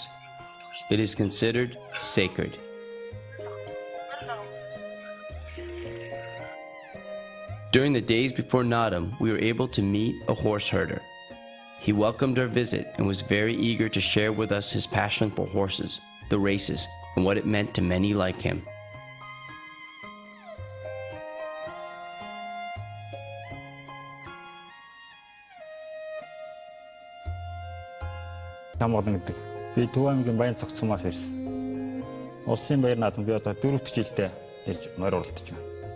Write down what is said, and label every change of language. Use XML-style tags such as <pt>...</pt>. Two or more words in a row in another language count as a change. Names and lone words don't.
<en>It is considered sacred. During the days before Naudam, we were able to meet a horse herder. He welcomed our visit and was very eager to share with us his passion for horses, the races, and what it meant to many like him.</en> <mn>Хамгаална гэдэг. Би Төв аймгийн Баян цогцсомоос ирсэн. Улсын баяр наадамд би одоо 4 дахь жилдээ ирж морь уралдаж байна.</mn>